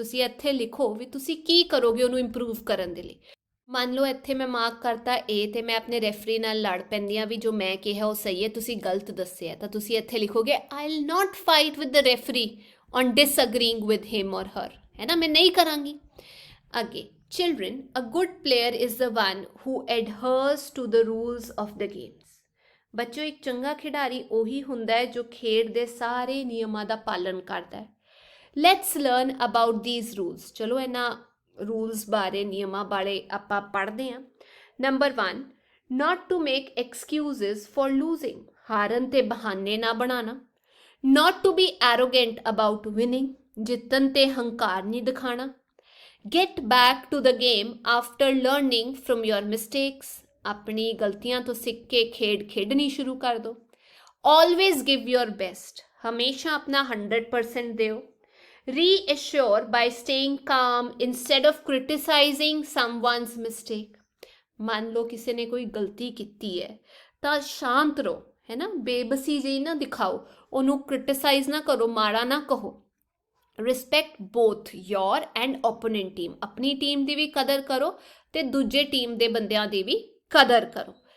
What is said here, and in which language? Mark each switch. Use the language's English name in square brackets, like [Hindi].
[Punjabi] ਤੁਸੀਂ ਇੱਥੇ ਲਿਖੋ ਵੀ ਤੁਸੀਂ ਕੀ ਕਰੋਗੇ ਉਹਨੂੰ ਇੰਪਰੂਵ ਕਰਨ ਦੇ ਲਈ। ਮੰਨ ਲਓ ਇੱਥੇ ਮੈਂ ਮਾਰਕ ਕਰਤਾ A ਤੇ ਮੈਂ ਆਪਣੇ ਰੈਫਰੀ ਨਾਲ ਲੜ ਪੈਂਦੀ ਹਾਂ ਵੀ ਜੋ ਮੈਂ ਕਿਹਾ ਉਹ ਸਹੀ ਹੈ, ਤੁਸੀਂ ਗਲਤ ਦੱਸਿਆ, ਤਾਂ ਤੁਸੀਂ ਇੱਥੇ ਲਿਖੋਗੇ [English] I will not fight with the referee on disagreeing with him or her, [Punjabi] ਹੈ ਨਾ, ਮੈਂ ਨਹੀਂ ਕਰਾਂਗੀ। [English] ਅੱਗੇ, children, a good player is the one who adheres to the rules of the games. [Punjabi] ਬੱਚੋ, ਇੱਕ ਚੰਗਾ ਖਿਡਾਰੀ ਉਹੀ ਹੁੰਦਾ ਹੈ ਜੋ ਖੇਡ ਦੇ ਸਾਰੇ ਨਿਯਮਾਂ ਦਾ ਪਾਲਨ ਕਰਦਾ ਹੈ। [English] Let's learn about these rules. [Punjabi] ਚਲੋ ਇਹਨਾਂ ਰੂਲਸ ਬਾਰੇ, ਨਿਯਮਾਂ ਬਾਰੇ ਆਪਾਂ ਪੜ੍ਹਦੇ ਹਾਂ। [English] Number 1, not to make excuses for losing. [Punjabi] ਹਾਰਨ ਤੇ ਬਹਾਨੇ ਨਾ ਬਣਾਉਣਾ। [English] Not to be arrogant about winning. [Punjabi] ਜਿੱਤਣ ਤੇ ਹੰਕਾਰ ਨਹੀਂ ਦਿਖਾਣਾ। [English] Get back to the game after learning from your mistakes. [Punjabi] ਆਪਣੀ ਗਲਤੀਆਂ ਤੋਂ ਸਿੱਖ ਕੇ ਖੇਡ ਖੇਡਣੀ ਸ਼ੁਰੂ ਕਰ ਦਿਓ। [English] Always give your best. [Punjabi] ਹਮੇਸ਼ਾ ਆਪਣਾ 100% ਦਿਓ। [English] Reassure by staying calm instead of criticizing someone's mistake. [Punjabi] ਮੰਨ ਲਓ ਕਿਸੇ ਨੇ ਕੋਈ ਗਲਤੀ ਕੀਤੀ ਹੈ ਤਾਂ ਸ਼ਾਂਤ ਰਹੋ, ਹੈ ਨਾ, ਬੇਬਸੀ ਜਿਹੀ ਨਾ ਦਿਖਾਓ, ਉਹਨੂੰ ਕ੍ਰਿਟਿਸਾਈਜ਼ ਨਾ ਕਰੋ, ਮਾੜਾ ਨਾ ਕਹੋ। [English] Respect both your and opponent team. [Punjabi] ਆਪਣੀ ਟੀਮ ਦੀ ਵੀ ਕਦਰ ਕਰੋ ਤੇ ਦੂਜੇ ਟੀਮ ਦੇ ਬੰਦਿਆਂ ਦੀ ਵੀ ਕਦਰ ਕਰੋ।